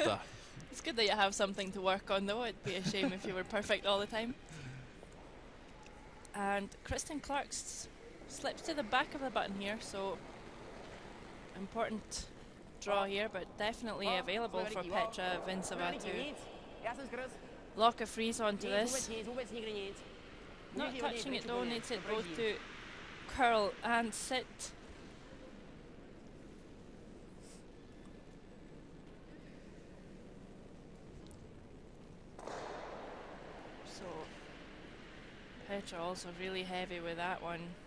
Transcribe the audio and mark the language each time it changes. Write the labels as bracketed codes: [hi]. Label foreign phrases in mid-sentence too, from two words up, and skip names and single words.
[en] It's good that you have something to work on, though. It'd be a shame if you were perfect all the time. And Kristen Clark slips to the back of the button here, so important draw here, but definitely available for Petra Vinceva to [cs] Já jsem skrz. [en] lock a freeze onto this. [cs] Vůbec nikdy nic. [en] Not touching it though, needs it both to curl and sit. So Petra also really heavy with that one.